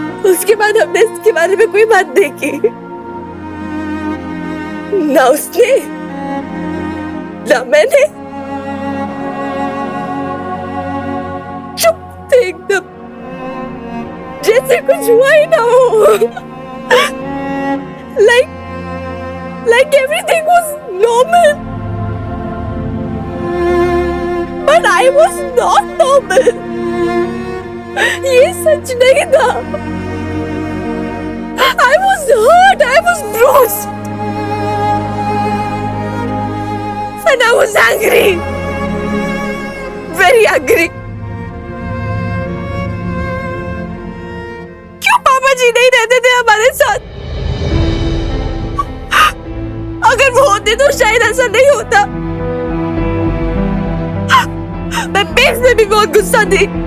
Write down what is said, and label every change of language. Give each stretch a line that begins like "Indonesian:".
Hindi: उसके बाद हमने इसके बारे में कोई बात नहीं की, ना उसने ना मैंने। चुप थे एकदम, जैसे कुछ हुआ ही ना हो।
English: like everything was normal, but I was not normal.
Hindi: ये सच नहीं था।
English: I was hurt, I was bruised, and I was angry, very angry.
Hindi: क्यों पापा जी नहीं रहते थे हमारे साथ? अगर वो होते तो शायद ऐसा नहीं होता। मैं बेब्स में भी बहुत गुस्सा थी।